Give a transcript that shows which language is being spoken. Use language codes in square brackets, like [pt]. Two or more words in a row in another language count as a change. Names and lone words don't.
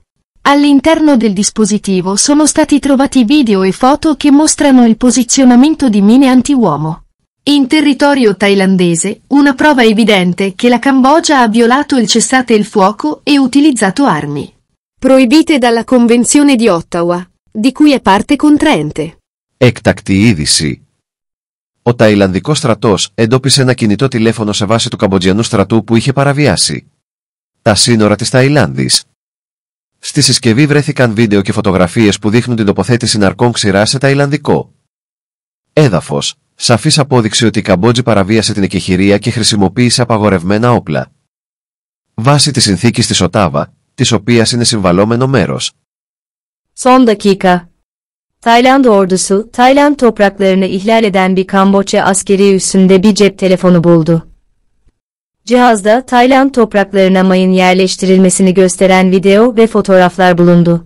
[it] All'interno del dispositivo sono stati trovati video e foto che mostrano il posizionamento di mine anti-uomo in territorio thailandese, una prova evidente che la Cambogia ha violato il cessate il fuoco e utilizzato armi proibite dalla Convenzione di Ottawa, di cui è parte contraente. [el] Έκτακτη είδηση. Ο Ταϊλανδικός στρατός εντόπισε ένα κινητό τηλέφωνο σε βάση του Καμποτζιανού στρατού που είχε παραβιάσει τα σύνορα της Ταϊλάνδης. Στη συσκευή βρέθηκαν βίντεο και φωτογραφίες που δείχνουν την τοποθέτηση ναρκών ξηρά σε ταϊλανδικό έδαφος, σαφής απόδειξη ότι η Καμπότζη παραβίασε την εκεχηρία και χρησιμοποίησε απαγορευμένα όπλα. Βάσει της συνθήκης της Οτάβα, της οποίας είναι συμβαλόμενο μέρος. [tr] Son dakika. Tayland ordusu, Tayland topraklarını ihlal eden bir Kamboçya askeri üssünde bir cep telefonu buldu. Cihazda Tayland topraklarına mayın yerleştirilmesini gösteren video ve fotoğraflar bulundu.